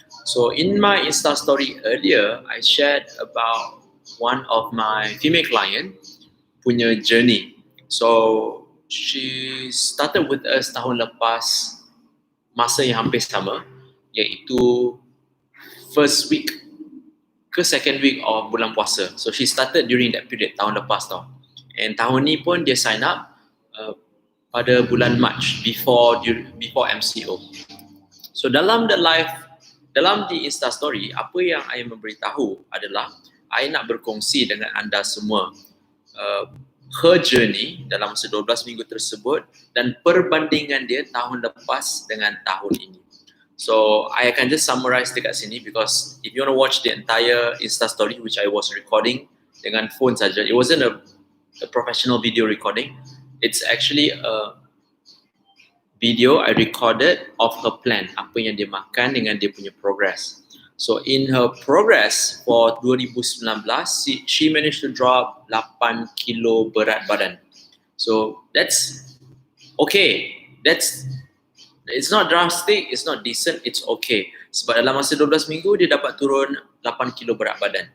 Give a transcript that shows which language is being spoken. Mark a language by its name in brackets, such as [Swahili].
[English] So in my Insta story earlier, I shared about one of my female client punya journey. So she started with us [Malay] tahun lepas, masa yang hampir sama, iaitu [English] first week ke second week of [Malay] bulan puasa. [English] So she started during that period [Malay] tahun lepas tau. And tahun ni pun dia sign up pada bulan March [English] before MCO. [Malay] So dalam di Insta story, apa yang I memberitahu adalah I nak berkongsi dengan anda semua [English] her journey [Malay] dalam masa 12 minggu tersebut dan perbandingan dia tahun lepas dengan tahun ini. [English] So I akan just summarize [Malay] dekat sini [English] because if you want to watch the entire Insta story which I was recording [Malay] dengan phone saja, [English] it wasn't a professional video recording. It's actually a video I recorded of her plan, [Malay] apa yang dia makan dengan dia punya progress. [English] So in her progress for 2019, she managed to drop 8 kilo [Malay] berat badan. [English] So that's okay. It's not drastic, it's not decent, it's okay. [Malay] Sebab dalam masa 12 minggu dia dapat turun 8 kilo berat badan.